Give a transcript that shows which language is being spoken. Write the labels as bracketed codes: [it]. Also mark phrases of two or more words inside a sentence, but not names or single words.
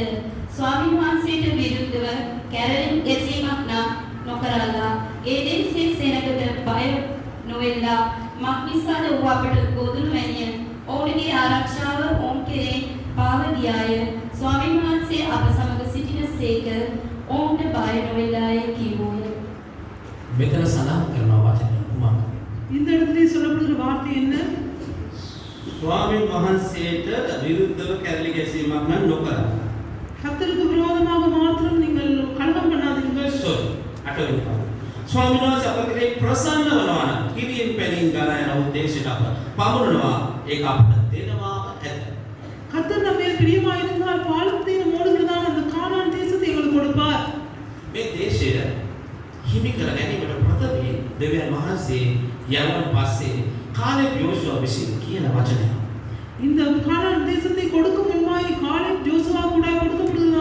[si] ස්වාමීන් වහන්සේට විරුද්ධව කැරලින් ගැසීමක් නොකරලා ඒ දේශයේ සෙනගට බය නොවෙලා මක්නිසාද ඔහු අපට ගොදුරු වැනිය ඔවුන්ගේ ආරක්ෂාව ඔවුන් කෙරෙහි පාව දියාය. ස්වාමීන් වහන්සේ අප සමග සිටින සේක ඔවුන්ට බය නොවෙලායි කිව්වෝය. මෙතන සඳහන් කරනවා වචනය කුමක්ද? [ta] இந்த இடத்திலே சொல்லப்படுகிற வார்த்தை என்ன? [si] ස්වාමීන් වහන්සේට විරුද්ධව කැරලි ගැසීමක් නම් නොකරන්න. [ta] கர்த்தருக்கு விரோதமாக மாத்திரம் நீங்கள் கலகம் பண்ணாதீர்கள். [si] අටවෙනි පාඩම. ස්වාමීන් වහන්සේ අප කෙරෙහි ප්‍රසන්න වනවා නම් කිරියෙන් පැනින් ගලා යන උද්දේශයට අප පමුණනවා ඒක අපට දෙනවා ඇත. [ta] கர்த்தர் நம்ம மேல் பிரியமாயிருந்தால் பாலும் தேனும் ஓடுகிறதான அந்த கானான் தேசத்தை எங்களுக்கு கொடுப்பார். [si] මේ දේශය හිමි කර ගැනීමට ප්‍රථමයෙන් දෙවියන් වහන්සේ යවන් පස්සේ කාලේ යෝෂුවා විසින් කියන වචනය. [ta] இந்த கானான் தேசத்தை கொடுக்கும் முன்பாய் காலேப் யோசுவா கூட கொடுக்கப்பட்ட